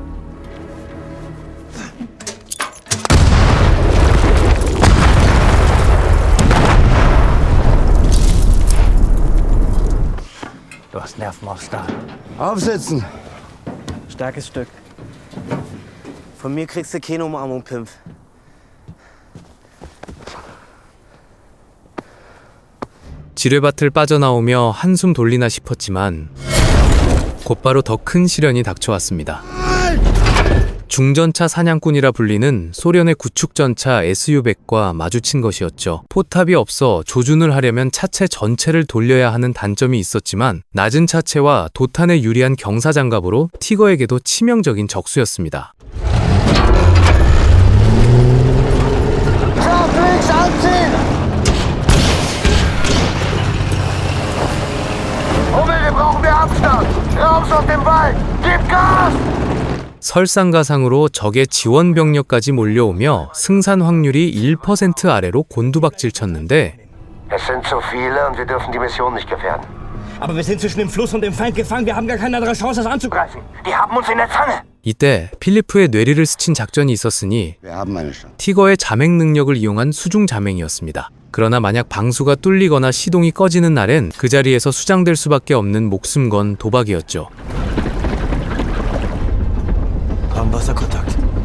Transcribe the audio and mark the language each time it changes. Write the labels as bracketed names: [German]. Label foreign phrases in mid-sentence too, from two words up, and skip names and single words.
[German] Du hast Nerven aus Stahl. Aufsitzen! Starkes Stück. Von mir kriegst du keine Umarmung, Pimp. [Korean] 지뢰밭을 빠져나오며 한숨 돌리나 싶었지만 곧바로 더 큰 시련이 닥쳐왔습니다. 중전차 사냥꾼이라 불리는 소련의 구축전차 SU-100과 마주친 것이었죠. 포탑이 없어 조준을 하려면 차체 전체를 돌려야 하는 단점이 있었지만 낮은 차체와 도탄에 유리한 경사장갑으로 티거에게도 치명적인 적수였습니다. [German] Hummel, wir brauchen mehr Abstand! Raus aus dem Wald! Gib Gas! [Korean] 설상가상으로 적의 지원 병력까지 몰려오며 승산 확률이 1% 아래로 곤두박질 쳤는데 [German] Es sind zu viele und wir dürfen die Mission nicht gefährden. Aber wir sind zwischen dem Fluss und dem Feind gefangen. Wir haben gar keine andere Chance, das anzugreifen. Die haben uns in der Zange! [Korean] 이때 필리프의 뇌리를 스친 작전이 있었으니 [German] Wir haben eine Chance. [Korean] 티거의 자맹 능력을 이용한 수중 자맹이었습니다. 그러나 만약 방수가 뚫리거나 시동이 꺼지는 날엔 그 자리에서 수장될 수밖에 없는 목숨 건 도박이었죠. [German] Wasserkontakt.